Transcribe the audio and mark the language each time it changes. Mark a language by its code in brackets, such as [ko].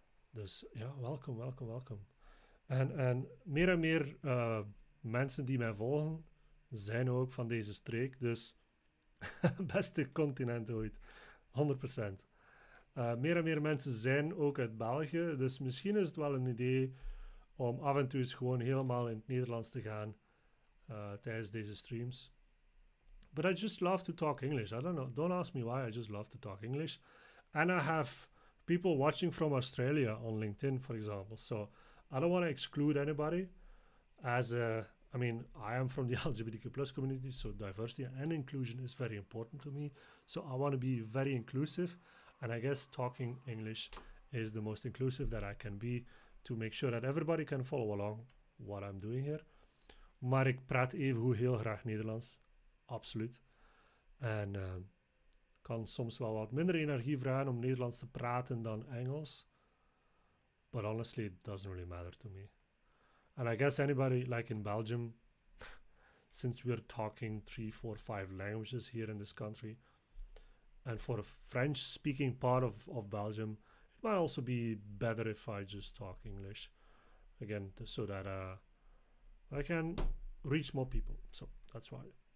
[nl] Dus ja, welkom. En meer mensen die mij volgen zijn ook van deze streek. Dus beste continent ooit. 100%. Meer en meer mensen zijn ook uit België. Dus misschien is het wel een idee om af en toe eens gewoon helemaal in het Nederlands te gaan tijdens deze streams. [en] But I just love to talk English. I don't know. Don't ask me why. I just love to talk English. And I have people watching from Australia on LinkedIn, for example. So I don't want to exclude anybody. I am from the LGBTQ plus community, so diversity and inclusion is very important to me. So I want to be very inclusive. And I guess talking English is the most inclusive that I can be to make sure that everybody can follow along what I'm doing here. [nl] Maar ik praat evengoed heel graag Nederlands. Absoluut. En kan soms wel wat minder energie vragen om Nederlands te praten dan Engels. [en] But honestly, it doesn't really matter to me. And I guess anybody, like in Belgium, since we're talking 3, 4, 5 languages here in this country, and for a French-speaking part of Belgium, it might also be better if I just talk English, again, so that I can reach more people. So that's why.